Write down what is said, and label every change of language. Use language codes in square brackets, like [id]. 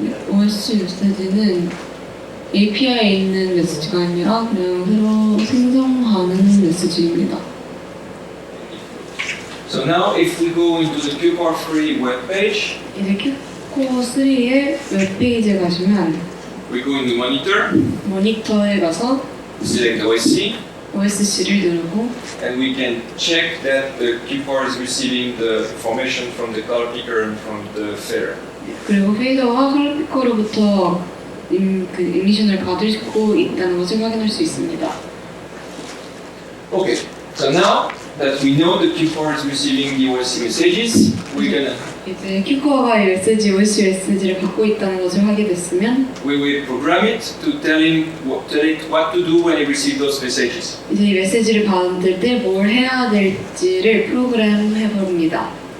[ko] OSC 메시지는 API에 있는 메시지가 아니라 그냥 새로 생성하는 메시지입니다. [en] So now if we go into the Q-Core3 webpage, [ko] 이제 Q-Core3의 웹페이지에 가시면 [en] we go into Monitor, [ko] 모니터에 가서 [en] select OSC, [ko] OSC를 누르고 [en] and we can check that the Q-Core is receiving the information from the color picker and from the feather. [ko] 그리고 페이더와 컬러 피커로부터 이미션을 받고 있다는 것을 확인할 수 있습니다. [en] Okay, so now that we know the Q-Core is receiving the OSC messages, we're gonna [ko] 이제 Q코어가 이 메시지, OSC 메시지를 받고 있다는 것을 확인했으면 [en] we will program it to tell it what to do when it receives those messages. [ko] 이제 이 메시지를 받을 때 뭘 해야 될지를 프로그램 해봅니다.